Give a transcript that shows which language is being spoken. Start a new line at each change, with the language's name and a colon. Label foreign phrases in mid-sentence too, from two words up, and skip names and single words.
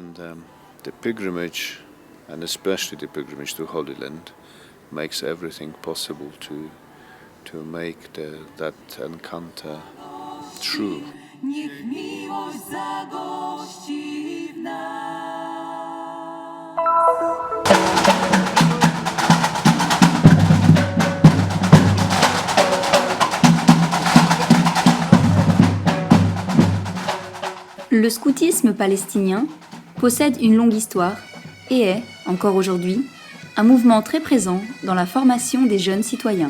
English: And the pilgrimage, and especially the pilgrimage to Holy Land, makes everything possible to make that encounter true.
Polish: Niech miłość zagości w nas.
French: Le scoutisme palestinien possède une longue histoire et est, encore aujourd'hui, un mouvement très présent dans la formation des jeunes citoyens.